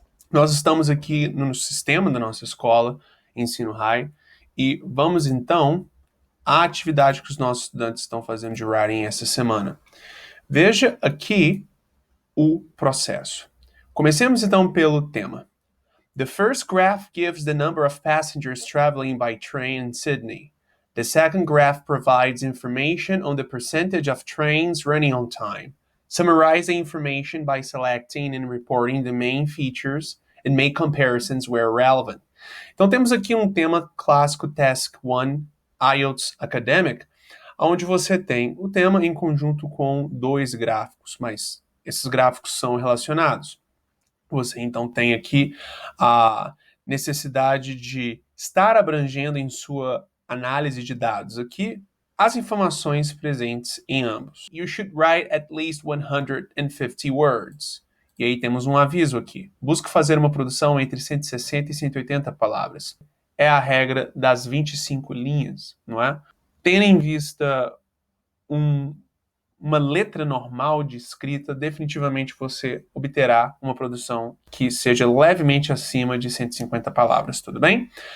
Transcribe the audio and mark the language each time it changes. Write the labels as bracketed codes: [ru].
[pt] Nós estamos aqui no sistema da nossa escola, Ensino High, e vamos então à atividade que os nossos estudantes estão fazendo de Writing essa semana. Veja aqui o processo. Comecemos então pelo tema. [en] The first graph gives the number of passengers traveling by train in Sydney. The second graph provides information on the percentage of trains running on time. Summarize the information by selecting and reporting the main features and make comparisons where relevant. [pt] Então temos aqui um tema clássico Task 1 IELTS Academic, onde você tem o tema em conjunto com dois gráficos, mas esses gráficos são relacionados. Você então tem aqui a necessidade de estar abrangendo em sua análise de dados aqui as informações presentes em ambos. [en] You should write at least 150 words. [pt] E aí temos um aviso aqui. Busque fazer uma produção entre 160 e 180 palavras. É a regra das 25 linhas, não é? Tendo em vista uma letra normal de escrita, definitivamente você obterá uma produção que seja levemente acima de 150 palavras, tudo bem?